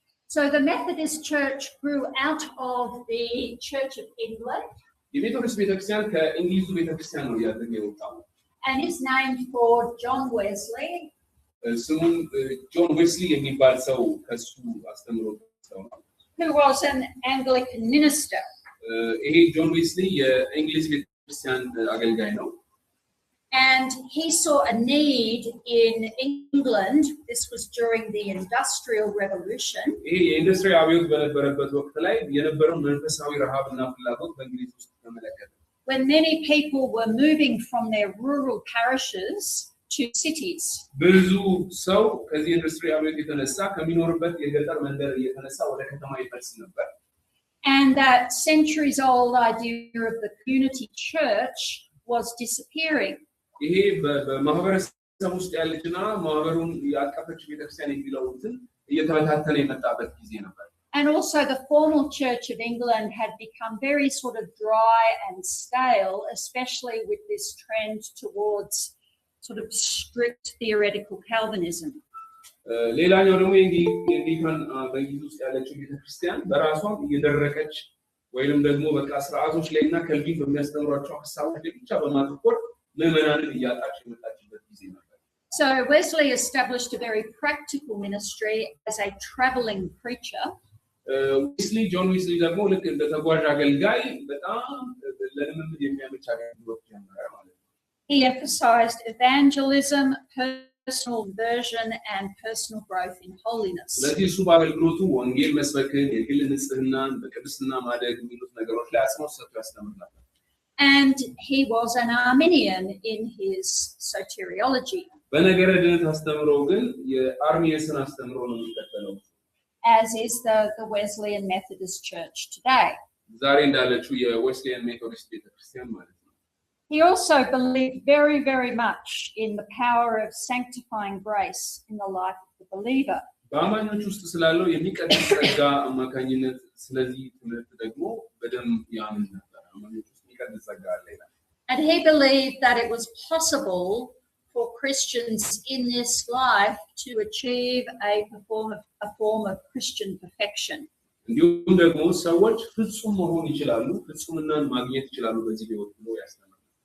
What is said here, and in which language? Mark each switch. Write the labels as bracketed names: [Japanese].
[English] So the Methodist Church grew out of the Church of England. [Amharic] የሜቶዲስት ቤተክርስቲያን ከእንግሊዙ ቤተክርስቲያን ነው ያደገ የወጣው። [English] And is named for John Wesley. [Amharic] ስሙን ጆን ዌስሊ የሚባል ሰው ከሱ አስተምሮ ሰው ነው። [English] who was an Anglican minister. [Amharic] ይሄ ጆን ዌስሊ የእንግሊዝ ቤተክርስቲያን አገልጋይ ነው። [English] And he saw a need in England. This was during the Industrial Revolution. [Amharic] ይሄ የኢንዱስትሪ አብዮት በነበረበት ወቅት ላይ የነበረው መንፈሳዊ ረሃብና ፍላጎት በእንግሊዝ ውስጥ ተመለከተ። [English] When many people were moving from their rural parishes to cities. [Amharic] ብዙ ሰው ከዚህ ኢንዱስትሪ አብዮት የተነሳ ከሚኖርበት የገጠር መንደር የተነሳ ወደ ከተማ ይፈልስ ነበር። [English] And that centuries-old idea of the community church was disappearing. [Amharic] ይሄ በማህበረሰብ ውስጥ ያለችና ማህበሩን ያቀፈች ቤተክርስቲያን የሚለው እንትን እየተበታተነ የመጣበት ጊዜ ነበር። [English] And also the formal Church of England had become very sort of dry and stale, especially with this trend towards sort of strict theoretical Calvinism. [Amharic] ሌላኛው ደግሞ የእንግሊካን በእንግሊዝ ውስጥ ያለችው ቤተክርስቲያን በራሷም እየደረቀች ወይንም ደግሞ በቃ ስርዓቶች ላይና ከልቪን በሚያስተምሯቸው ሀሳቦች ላይ ብቻ በማተኮር ምዕመናንን እያጣች የመጣችበት ጊዜ ነበር። [English] So Wesley established a very practical ministry as a traveling preacher. [Amharic] ጆን ዌስሊ ደግሞ ልክ እንደ ተጓዥ አገልጋይ በጣም ለልምምድ የሚያመች አገልግሎት ጀመረ ማለት ነው። [English] He emphasized evangelism, personal conversion, and personal growth in holiness. [Amharic] ስለዚህ እሱ በአገልግሎቱ ወንጌል መስበክን፣ የግል ንጽህናን፣ በቅድስና ማደግ የሚሉት ነገሮች ላይ አጽንኦት ሰጥቶ ያስተምር ነበር። [English] And he was an Arminian in his soteriology. [Amharic] በነገረ ድነት አስተምሮ ግን የአርሚኒየስን አስተምሮ ነው የሚከተለው። [English] As is the Wesleyan Methodist Church today. [Amharic] ዛሬ እንዳለችው የዌስሊያን ሜቶዲስት ቤተክርስቲያን ማለት ነው። [English] He also believed very, very much in the power of sanctifying grace in the life of the believer. [Amharic] በአማኞች ውስጥ ስላለው የሚቀድስ ጸጋ አማካኝነት ስለዚህ ትምህርት ደግሞ በደንብ ያምን ነበር። አማኞች ውስጥ የሚቀድስ ጸጋ አለ ይላል። [English] And he believed that it was possible for Christians in this life to achieve a form of Christian perfection. [Amharic] እንዲሁም ደግሞ ሰዎች ፍጹም መሆን ይችላሉ፣ ፍጹምናን ማግኘት ይችላሉ በዚህ ህይወት ብሎ ያስተምራል።